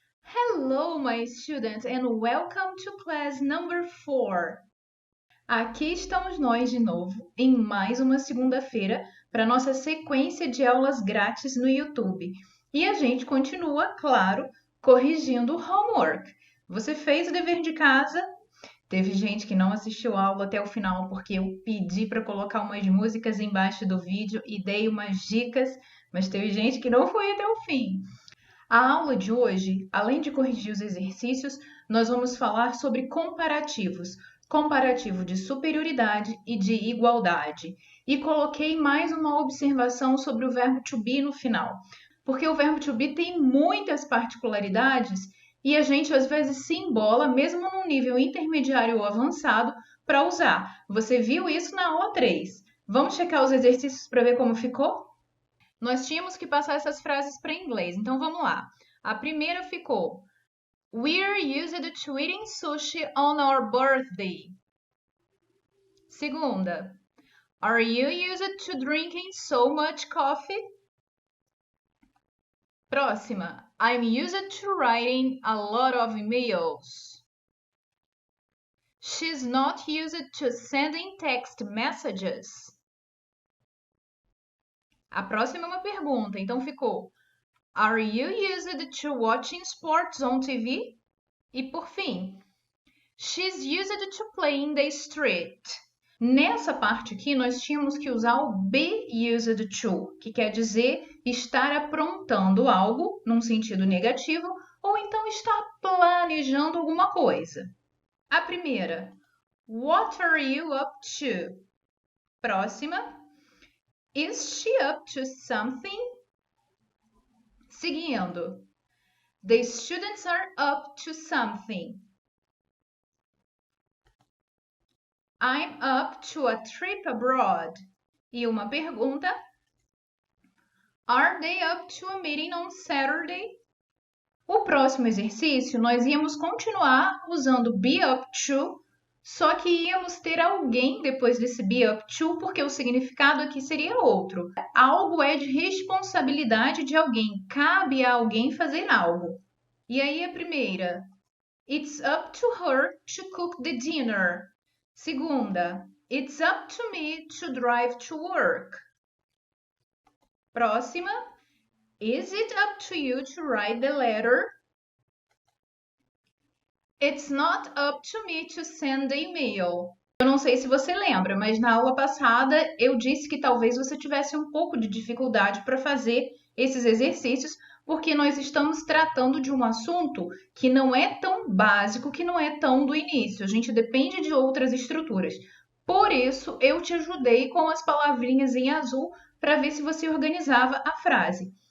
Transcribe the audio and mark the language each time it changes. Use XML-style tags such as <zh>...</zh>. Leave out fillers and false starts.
<en>Hello, my students, and welcome to class number 4.</en> <pt>Aqui estamos nós de novo, em mais uma segunda-feira, para nossa sequência de aulas grátis no YouTube. E a gente continua, claro, corrigindo o homework. Você fez o dever de casa? Teve gente que não assistiu a aula até o final porque eu pedi para colocar umas músicas embaixo do vídeo e dei umas dicas, mas teve gente que não foi até o fim. A aula de hoje, além de corrigir os exercícios, nós vamos falar sobre comparativos. Comparativo de superioridade e de igualdade. E coloquei mais uma observação sobre o verbo to be no final, porque o verbo to be tem muitas particularidades e a gente às vezes se embola, mesmo num nível intermediário ou avançado, para usar. Você viu isso na aula 3. Vamos checar os exercícios para ver como ficou? Nós tínhamos que passar essas frases para inglês, então vamos lá. A primeira ficou:</pt> <en>We're used to eating sushi on our birthday.</en> <pt>Segunda:</pt> <en>Are you used to drinking so much coffee?</en> <pt>Próxima:</pt> <en>I'm used to writing a lot of emails. She's not used to sending text messages.</en> <pt>A próxima é uma pergunta, então ficou:</pt> <en>Are you used to watching sports on TV?</en> <pt>E por fim,</pt> <en>she's used to play in the street.</en> <pt>Nessa parte aqui, nós tínhamos que usar o</pt> <en>be used to,</en> <pt>que quer dizer estar aprontando algo num sentido negativo ou então estar planejando alguma coisa. A primeira,</pt> <en>what are you up to?</en> <pt>Próxima,</pt> <en>is she up to something?</en> <pt>Seguindo,</pt> <en>the students are up to something. I'm up to a trip abroad.</en> <pt>E uma pergunta,</pt> <en>are they up to a meeting on Saturday?</en> <pt>O próximo exercício, nós íamos continuar usando be up to, só que íamos ter alguém depois desse be up to, porque o significado aqui seria outro. Algo é de responsabilidade de alguém, cabe a alguém fazer algo. E aí a primeira,</pt> <en>it's up to her to cook the dinner.</en> <pt>Segunda,</pt> <en>it's up to me to drive to work.</en> <pt>Próxima,</pt> <en>is it up to you to write the letter? It's not up to me to send the email.</en> <pt>Eu não sei se você lembra, mas na aula passada eu disse que talvez você tivesse um pouco de dificuldade para fazer esses exercícios, porque nós estamos tratando de um assunto que não é tão básico, que não é tão do início. A gente depende de outras estruturas. Por isso, eu te ajudei com as palavrinhas em azul para ver se você organizava a frase.</pt>